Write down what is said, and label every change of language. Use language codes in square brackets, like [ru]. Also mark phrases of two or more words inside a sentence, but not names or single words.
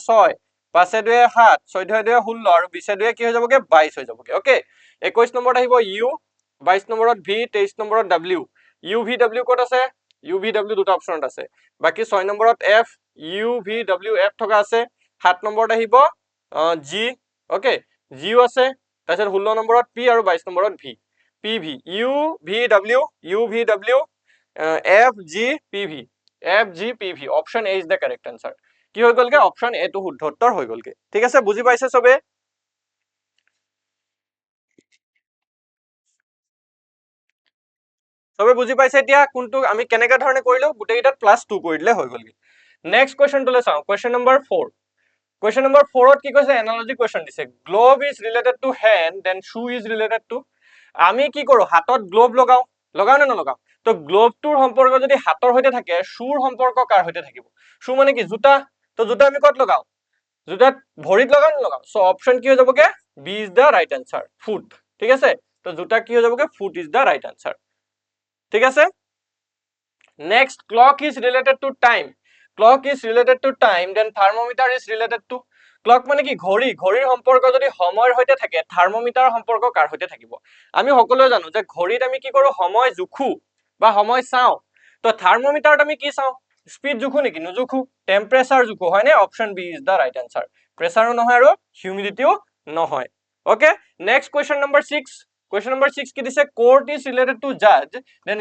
[as] 6 5 ৰ 2 7 14 ৰ 2 16 আৰু 20 ৰ 2 কি হৈ যাবগে 22 হৈ যাবগে ওকে 21 নম্বৰত আহিব U 22 নম্বৰত V 23 নম্বৰত W UVW ক'ত আছে UVW দুটা অপচনত আছে বাকি 6 নম্বৰত F UVWF থকা আছে 7 নম্বৰত আহিব G ওকে G আছে তাৰপিছত 16 নম্বৰত P আৰু 22 নম্বৰত V PV UVW FG PV [en] option A is the correct answer [as] কি হৈ গলগে [en] option A [as] টু শুদ্ধ উত্তৰ হৈ গলগে ঠিক আছে বুজি পাইছে সবে সবে বুজি পাইছে এতিয়া কোনটো আমি কেনেকা ধৰণে কৰিলো গুটেইটাত +2 কৰি দিলে হৈ গলগে [en] next question [as] টলে চাও [en] question number 4 Question number 4 [as] কি কৈছে [en] analogy question [as] দিছে [en] globe is related to hand then shoe is related to [as] আমি কি কৰো হাতত গ্লোভ লগাও লগাও না নলগাও তো গ্লোভ টোৰ সম্পৰ্ক যদি হাতৰ হৈতে থাকে শুৰ সম্পৰ্ক কাৰ হৈতে থাকিব শু মানে কি জুতা তো জুতা আমি কত লগাও জুতাত ভৰিত লগাও না লগাও [en] so option [as] কি হৈ যাবগে [en] B is the right answer foot [as] ঠিক আছে তো জুতা কি হৈ যাবগে [en] foot is the right answer [as] ঠিক আছে [en] next clock is related to time Clock is related to time, then thermometer is related to clock [as] মানে কি ঘড়ী ঘড়ীৰ সম্পৰ্ক যদি সময়ৰ হৈতে থাকে থাৰ্মোমিটাৰৰ সম্পৰ্ক কাৰ হৈতে থাকিব আমি সকলোৱে জানো যে ঘড়ীত আমি কি কৰো সময় জুখু বা সময় চাও তো থাৰ্মোমিটাৰত আমি কি চাও স্পিড জুখু নেকি নুজুখু টেম্পাৰেচাৰ জুখু হয় নে [en] option B is the right answer [as] প্ৰেসাৰো নহয় আৰু হিউমিডিটিও নহয় [en] okay next question number 6 [as] কি দিছে [en] court is related to judge then